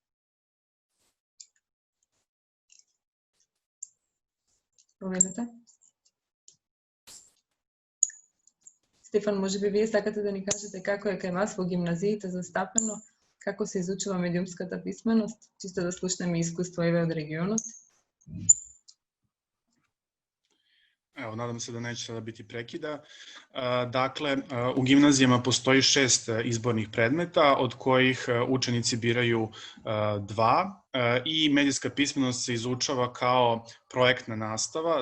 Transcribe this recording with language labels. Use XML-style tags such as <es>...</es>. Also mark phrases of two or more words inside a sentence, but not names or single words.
<mk>Поведете. Стефан, може би вие сакате да ни кажете како е кај вас во гимназиите застапено, како се изучува медиумската писменост, чисто да слушнеме искуство еве од регионот?</mk> <sr>Evo, nadam se da neće sada biti prekida. Dakle, u gimnazijama postoji 6 izbornih predmeta, od kojih učenici biraju 2 i medijska pismenost se izučava kao projektna nastava.</sr>